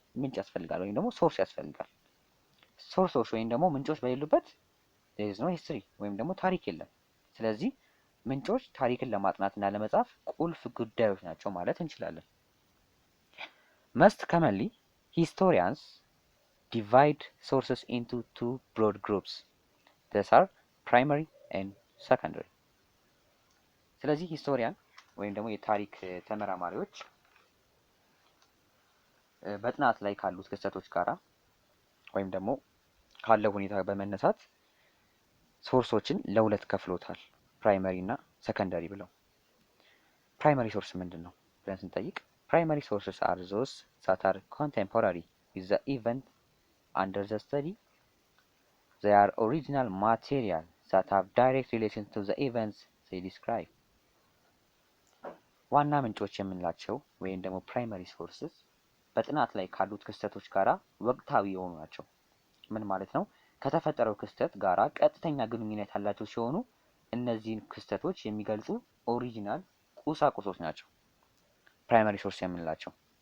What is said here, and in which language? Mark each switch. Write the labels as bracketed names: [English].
[Amharic] ምንጭ ያስፈልጋል ወይም ደግሞ ሶርስ ያስፈልጋል። ሶርሶች ወይም ደግሞ ምንጮች በሌሉበት [English] there is no history [Amharic] ወይም ደግሞ ታሪክ የለም። ስለዚህ ምንጮች ታሪክን ለማጥናትና ለመጻፍ ቁልፍ ጉዳዮች ናቸው ማለት እንችላለን። [English] Most commonly, historians divide sources into two broad groups. These are primary and secondary. [Amharic] ስለዚህ ሂስቶሪያን ወይም ደግሞ የታሪክ ተመራማሪዎች በጥናት ላይ ካሉት ክስተቶች ጋራ ወይም ደግሞ ካለው ሁኔታ በመነሳት ሶርሶችን ለሁለት ከፍሎታል፣ ፕራይመሪ እና ሰከንደሪ ብለው። ፕራይመሪ ሶርስ ምንድን ነው ብለን ስንጠይቅ [English] primary sources are those that are contemporary with the event under the study. They are original material that have direct relation to the events they describe. [Amharic] ዋና ምንጮች የምንላቸው ወይም ደግሞ ፕራይመሪ ሶርስስ በጥናት ላይ ካሉት ክስተቶች ጋራ ወቅታዊ የሆኑ ናቸው። ምን ማለት ነው? ከተፈጠረው ክስተት ጋራ ቀጥተኛ ግንኙነት ያላቸው ሲሆኑ እነዚህን ክስተቶች የሚገልጹ ኦሪጂናል ቁሳቁሶች ናቸው ፕራይመሪ ሶርስ የምንላቸው።